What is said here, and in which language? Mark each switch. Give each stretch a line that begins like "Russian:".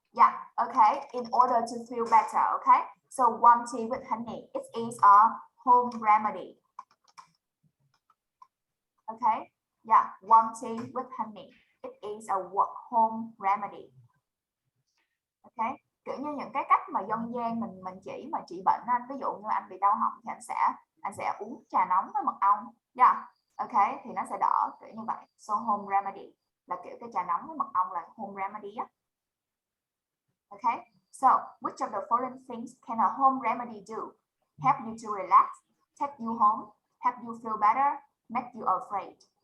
English: Yeah, okay, in order to feel better. Okay, so warm tea with honey, it is a home remedy. Okay, yeah, warm tea with honey, it is a home remedy.
Vietnamese: Okay, kiểu như những cái cách mà dân gian mình chỉ mà trị bệnh anh, ví dụ như anh bị đau họng thì anh sẽ uống trà nóng với mật ong. Yeah, okay, thì nó sẽ đỡ kiểu như vậy. So home remedy là kiểu cái trà nóng với mật ong là home remedy á.
English: Okay, so which of the following things can a home remedy do? Help you to relax, take you home, help you feel better, make you afraid.